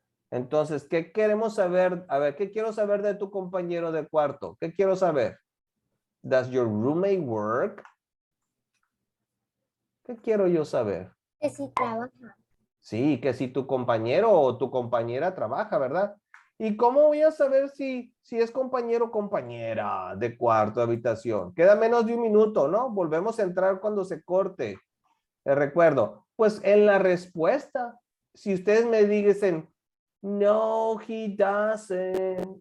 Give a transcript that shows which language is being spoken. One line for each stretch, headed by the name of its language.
Spanish: Entonces, ¿qué queremos saber? A ver, ¿qué quiero saber de tu compañero de cuarto? ¿Qué quiero saber?
English: Does your roommate work?
Spanish: ¿Qué quiero yo saber? Que si trabaja. Sí, que si tu compañero o tu compañera trabaja, ¿verdad? ¿Y cómo voy a saber si es compañero o compañera de cuarto, de habitación? Queda menos de un minuto, ¿no? Volvemos a entrar cuando se corte. Les recuerdo, pues en la respuesta, si ustedes me dicen,
English: no, he doesn't.